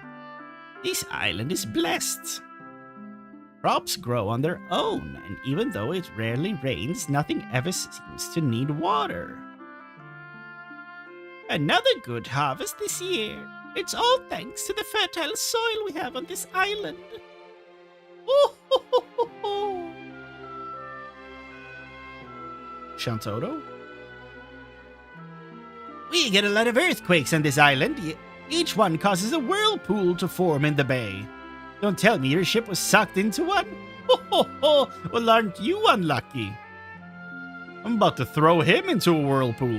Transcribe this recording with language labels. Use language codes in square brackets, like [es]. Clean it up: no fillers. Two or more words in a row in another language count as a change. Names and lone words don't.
[en] This island is blessed. Crops grow on their own, and even though it rarely rains, nothing ever seems to need water. Another good harvest this year. It's all thanks to the fertile soil we have on this island. Oh, ho, ho, ho, ho. Shantoto? We get a lot of earthquakes on this island. Each one causes a whirlpool to form in the bay. Don't tell me your ship was sucked into one. Ho, ho, ho. Well, aren't you unlucky? I'm about to throw him into a whirlpool.